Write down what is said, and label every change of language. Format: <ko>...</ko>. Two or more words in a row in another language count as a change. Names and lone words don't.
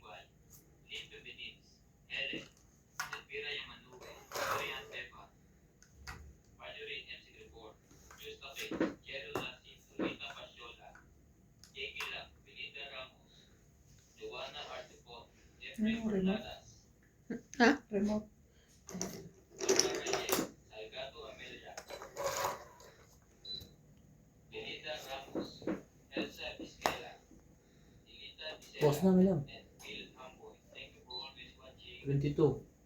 <en>Guay, Lynn Benitez, Helen, Elvira Yamanue, Dorian Pepa, Marjorie MC Gripor, Justa Kate, Jerry Lassi, Lolita Pasiola, Jake Lang, Belinda Ramos, Joanna Artipon, Jeffrey</en> <tl>Ano, remote?</tl> <en>Orladas,</en> <tl>Remote.</tl> <en>Norma Reyes, Salgado Amelia, Belinda Ramos, Elsa Vizquela, Dilita Vicela,</en> <tl>Boss namin lang.</tl> <en>and Phil Hamboy. Thank you for always watching. 22.</en>